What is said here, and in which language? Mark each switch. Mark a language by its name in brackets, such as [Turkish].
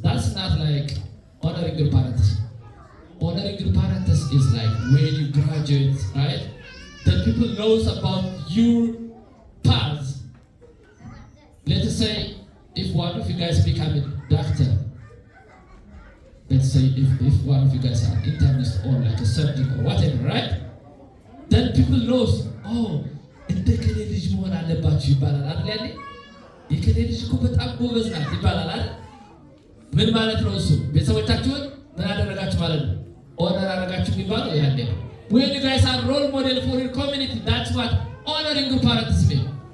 [English] That's not like honoring your parents. Honoring your parents is like when you graduate, right? That people knows about your path. Let's say if one of you guys become a doctor, let's say if one of you guys are internist or like a surgeon or whatever, right? Then people knows, oh, [Amharic] እንደ ከሌ ልጅ መሆን አለባችሁ ይባላል አይደል? የከሌ ልጅ እኮ በጣም ጎበዝ ናት ይባላል አይደል? ምን ማለት ነው እሱ? ቤተሰቦቻችሁን ምን አደረጋችሁ ማለት ነው? ኦነር አደረጋችሁ የሚባለው ያኔ ነው። [English] When you guys are role model for your community, that's what honoring your parents mean.